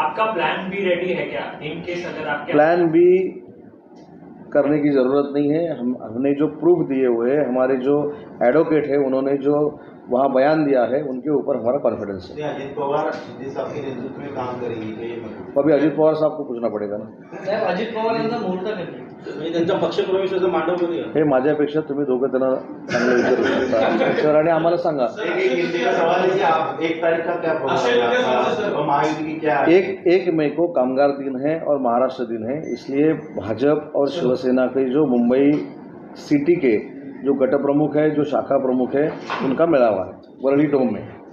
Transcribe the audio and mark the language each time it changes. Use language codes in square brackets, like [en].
[hi] आपका plan be ready है क्या इन केस अगर आपके प्लान बी करने की ज़रूरत नहीं है. हमने जो प्रूफ दिए हुए हैं, हमारे जो एडवोकेट है उन्होंने जो वहाँ बयान दिया है उनके ऊपर हमारा कॉन्फिडेंस है. अजित पवार शिंदे साहब के नेतृत्व में काम करेंगे. तो अभी अजित पवार साहब को पूछना पड़ेगा ना. [mr] साहेब, अजित पवार यांचा मुहूर्त कधी? म्हणजे त्यांचा पक्षप्रवेशाचा मांडव कधी आहे? हे माझ्यापेक्षा तुम्ही दोघं त्यांना चांगलं विचारू शकता. सर आणि आम्हाला सांगा. [hi] एक सवाल है कि आप 1 तारीख का क्या प्रोग्राम महायुति की क्या 1 मई को कामगार दिन है और महाराष्ट्र दिन है. इसलिए भाजपा और शिवसेना के जो मुंबई सिटी के जो गट प्रमुख है, जो शाखा प्रमुख है, उनका मेळावा है वरळी डोम में.